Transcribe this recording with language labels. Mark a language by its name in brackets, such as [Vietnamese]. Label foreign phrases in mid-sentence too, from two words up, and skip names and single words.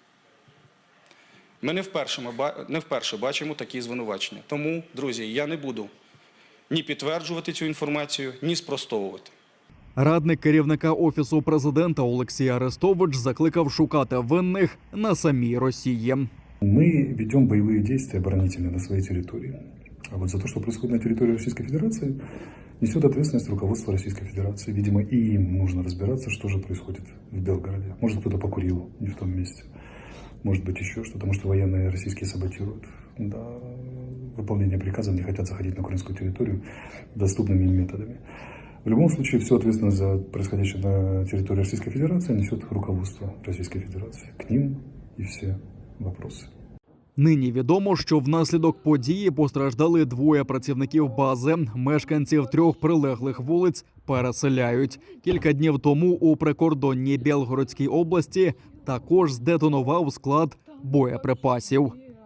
[Ukrainian] Ми не вперше бачимо такі звинувачення. Тому, друзі, я не буду ні підтверджувати цю інформацію, ні спростовувати. Радник керівника Офісу президента Олексій Арестович закликав шукати винних на самій Росії. [Russian] Мы ведем боевые действия оборонительные на своей территории. А вот за то, что происходит на территории Российской Федерации, несет ответственность руководство Российской Федерации. Видимо, и им нужно разбираться, что же происходит в Белгороде. Может, кто-то покурил не в том месте. Может быть, еще что-то. Может, военные российские саботируют. Да, выполнение приказов, не хотят заходить на украинскую территорию доступными им методами. В любом случае, всю ответственность за происходящее на территории Российской Федерации несет руководство Российской Федерации. К ним и все вопросы. [Ukrainian] Нині відомо, що внаслідок події постраждали 2 працівників бази. Мешканців 3 прилеглих вулиць переселяють. Кілька днів тому у прикордонній Білгородській області також здетонував склад боєприпасів.